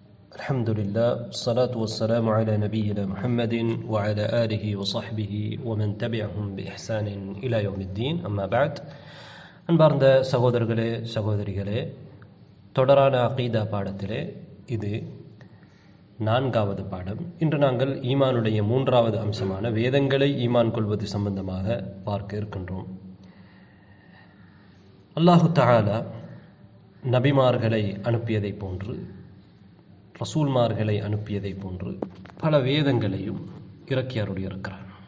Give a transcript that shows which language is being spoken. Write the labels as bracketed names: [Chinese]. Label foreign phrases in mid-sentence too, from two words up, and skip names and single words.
[Arabic] الحمد لله والصلاة والسلام على نبينا محمد وعلى آله وصحبه ومن تبعهم بإحسان إلى يوم الدين أما بعد [Tamil] அன்பார்ந்த சகோதரர்களே சகோதரிகளே, தொடரான அகீதா பாடத்திலே இது 4வது பாடம். இன்று நாங்கள் ஈமானுடைய 3வது அம்சமான வேதங்களை ஈமான் கொள்வது சம்பந்தமாக பார்க்க இருக்கின்றோம். [Arabic] الله تعالى [Tamil] நபிமார்களை அனுப்பியதை போன்று, ரசூல்மார்களை அனுப்பியதை போன்று பல வேதங்களையும் இறக்கி அருளியிருக்கிறார்.